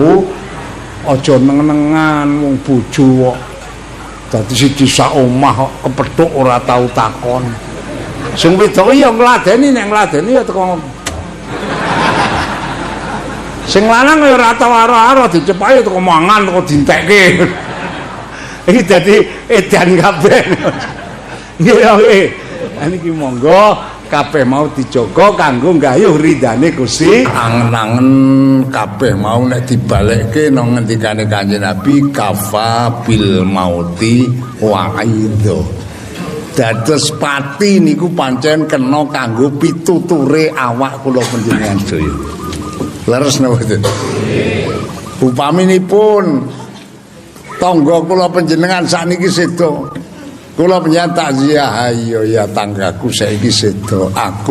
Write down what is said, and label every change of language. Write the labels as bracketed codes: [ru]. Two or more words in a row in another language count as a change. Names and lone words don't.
[jv] aja neng-nengan wong bojo kok dadi siji sak omah kok kepethuk ora tau takon sing wedok ya ngladeni nek ngladeni ya teko sing lanang ya ora tau aro-aro dicepai teko mangan teko dintekke iki dadi edan kabeh nggih niki monggo kabeh mau dijaga kanggo nggayuh ridane Gusti. Angen-angen kabeh mau nek dibalekke nang ngendikane Kanjeng Nabi [ar] كفى بالموت واعظا. [jv] Dados pati niku pancen kena kanggo pituture awak kula panjenengan sedaya. Leres napa mboten? Upaminipun tangga kula panjenengan sakniki sedo kula panjenengan takziah ayo ya tanggaku saiki sedo aku